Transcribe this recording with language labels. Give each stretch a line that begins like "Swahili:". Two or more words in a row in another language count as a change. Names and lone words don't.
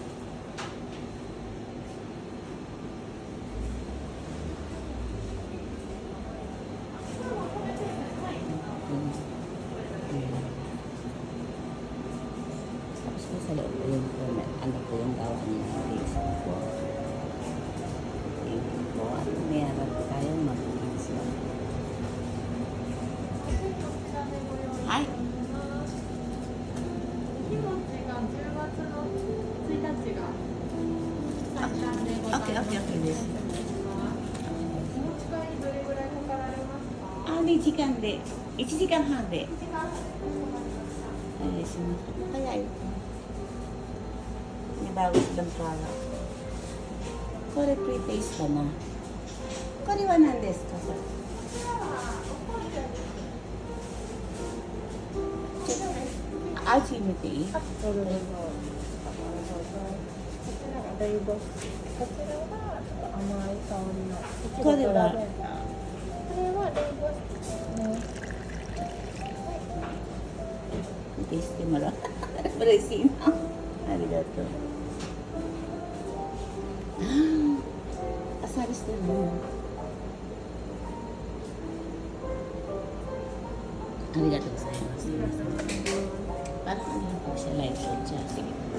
Filipino: Tapos po sa loob po yun po. Ano po yung gawa niya. Po.
English: Thank you
Filipino: po. At meron po tayong mag-pizza.
English: Hi! Okay.
Japanese: 2時間で、1時間半で。早い。
Filipino: May bago silang product.
Japanese: これプリテイスかな。これは何ですか？味見ていい？どうぞ。だいぶこちらは甘い香りのこれはこれはレイボスね。テイスティもらう。嬉しいな。ありがとう。あさりしてるね。ありがとうございます。
Filipino: Parang ano lang po siya, live show siya. Sige.